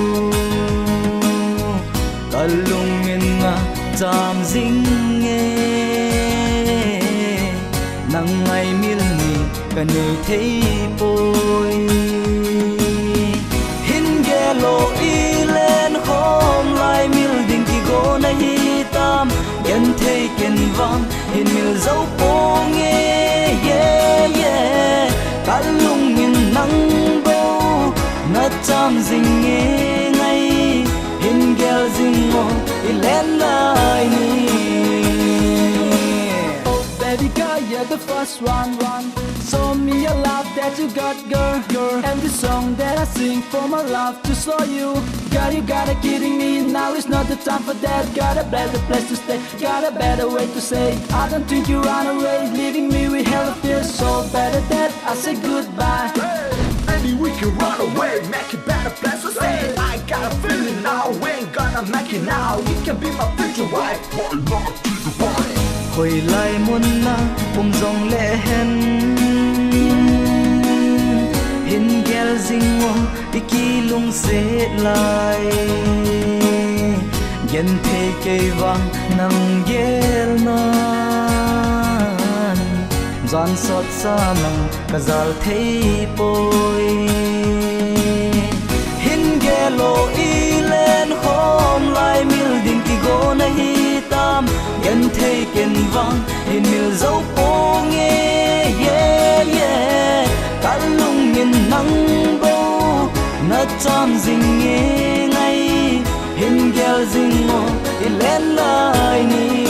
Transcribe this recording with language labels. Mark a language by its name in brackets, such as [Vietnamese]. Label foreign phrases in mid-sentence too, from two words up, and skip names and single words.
[Thado Chin] kalung in na cham jing nge nang ngai mil ni kanei thei poi hin gelo ilen khom lai mil ding ki go na hi tam gen thei ken wang hin mil zo po nge yeah yeah kalung in nang bo na cham jing nge ngai hin gel jing mo ilen lai ni [English] Oh baby girl, you're the first one. Show me your love that you got, girl. And the song that I sing for my love to show you. Girl, you gotta kidding me. Now is not the time for that. Got a better place to stay. Got a better way to say. I don't think you run away, leaving me with hell of fear. So better that I say goodbye. Hey, maybe we can run away, make a better place to stay. I got a feeling now, we ain't gonna make it now. You can be my future wife. Why not be the wife? [Thado Chin] khoi lai mun na jong le hen hin gel jing mo iki lung se lai gen the ke wang nang gel nan zan sot sa nang kazal thei poi hin gelo ilen khom lai mil ding ki go na hi tam gen thei ken wang hin mil zo po nge yeah yeah kalung in nang bo na cham jing nge ngai hin gel jing mo ilen lai ni